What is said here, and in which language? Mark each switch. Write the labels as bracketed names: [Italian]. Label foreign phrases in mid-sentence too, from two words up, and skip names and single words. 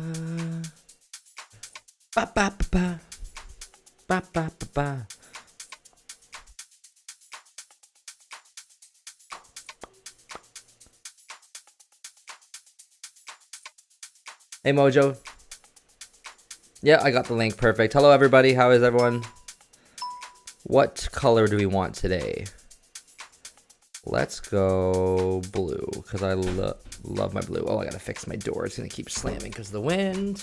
[English] Ba, ba, ba, ba. Ba, ba, ba, ba. Hey Mojo. Yeah, I got the link. Perfect. Hello everybody. How is everyone? What color do we want today? Let's go blue because I love my blue. Oh, I gotta fix my door. It's gonna keep slamming because of the wind.